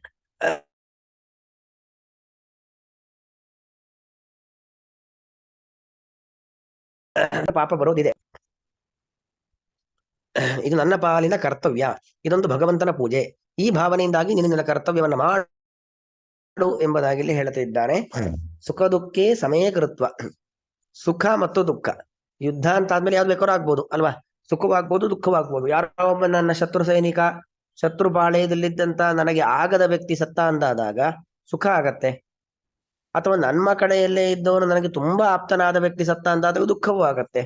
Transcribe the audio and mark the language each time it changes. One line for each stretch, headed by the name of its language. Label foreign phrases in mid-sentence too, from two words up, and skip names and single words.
Kannada: ಪಾಪ ಬರೋದಿದೆ. ಇದು ನನ್ನ ಪಾಲಿನ ಕರ್ತವ್ಯ, ಇದೊಂದು ಭಗವಂತನ ಪೂಜೆ. ಈ ಭಾವನೆಯಿಂದಾಗಿ ನೀನು ನಿನ್ನ ಕರ್ತವ್ಯವನ್ನ ಮಾಡು ಎಂಬುದಾಗಿ ಹೇಳ್ತಿದ್ದಾನೆ.
Sanskrit: ಸುಖ ದುಃಖೇ ಸಮೇ ಕೃತ್ವ.
Kannada: ಸುಖ ಮತ್ತು ದುಃಖ, ಯುದ್ಧ ಅಂತ ಆದ್ಮೇಲೆ ಯಾವ್ದು ಬೇಕಾದ್ರೂ ಆಗ್ಬೋದು ಅಲ್ವಾ? ಸುಖವಾಗ್ಬೋದು, ದುಃಖವಾಗ್ಬೋದು. ಯಾರೋ ಒಬ್ಬ ನನ್ನ ಶತ್ರು ಸೈನಿಕ, ಶತ್ರು ಪಾಳೆಯದಲ್ಲಿದ್ದಂತ ನನಗೆ ಆಗದ ವ್ಯಕ್ತಿ ಸತ್ತ ಅಂದಾದಾಗ ಸುಖ ಆಗತ್ತೆ. ಅಥವಾ ನನ್ನ ಕಡೆಯಲ್ಲೇ ಇದ್ದವನು ನನಗೆ ತುಂಬಾ ಆಪ್ತನಾದ ವ್ಯಕ್ತಿ ಸತ್ತ ಅಂದಾದಾಗ ದುಃಖವೂ ಆಗತ್ತೆ.